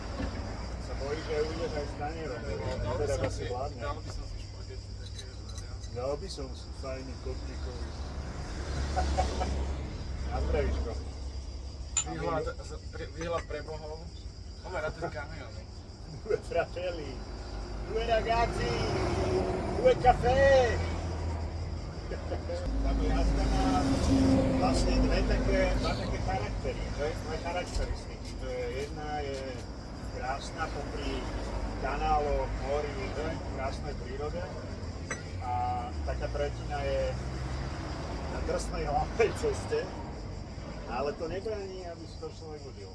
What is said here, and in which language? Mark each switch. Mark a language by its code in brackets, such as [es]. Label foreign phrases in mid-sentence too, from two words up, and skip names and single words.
[sk] Sa bojíš, že ujdeš aj s tanierom, lebo teda si vládne. Dal by som si špagety také, že Dal by som si fajný kotníkový. Na zdravíčko. Výhľad pre bohov. Máme na ten kamión. [it] Due fratelli, due ragazzi, due caffè. [sk] Táto jazda má vlastne dva také charaktery, dve charakteristiky. Jedna je krásna popri kanáloch, mori, krásnej prírode. A taká tretina je na drsnej hlavnej ceste, ale to nebráni, aby si to človek užil.